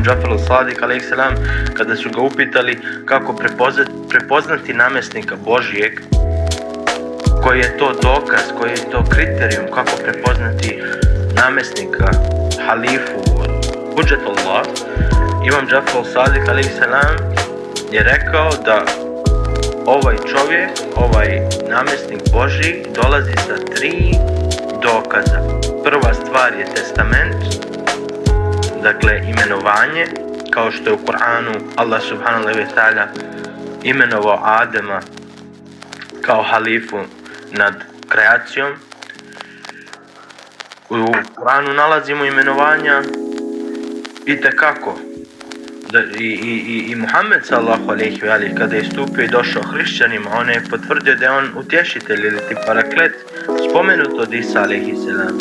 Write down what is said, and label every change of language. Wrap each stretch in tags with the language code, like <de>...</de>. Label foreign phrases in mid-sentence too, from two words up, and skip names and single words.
<bs>Džafar al-Sadiq alejhisselam, kada su ga upitali kako prepoznati namjesnika Božijeg, koji je to dokaz, koji je to kriterijum, kako prepoznati namjesnika, halifu, Hudžetullah, Imam Džafar al-Sadiq alejhisselam je rekao da ovaj čovjek, ovaj namjesnik Božji, dolazi sa 3 dokaza. Prva stvar je testament, dakle imenovanje, kao što je u Kur'anu Allah</bs> <ar>سبحانه وتعالى</ar> <bs>imenovao Adema kao halifu nad kreacijom. U Kur'anu nalazimo imenovanja itekako. I Muhammed</bs> <ar>صلى الله عليه وآله,</ar> <bs>kada je stupio i došao hrišćanima, on je potvrdio da je on utješitelj ili ti paraklet, spomenut od Isa</bs> <ar>عليه السلام.</ar>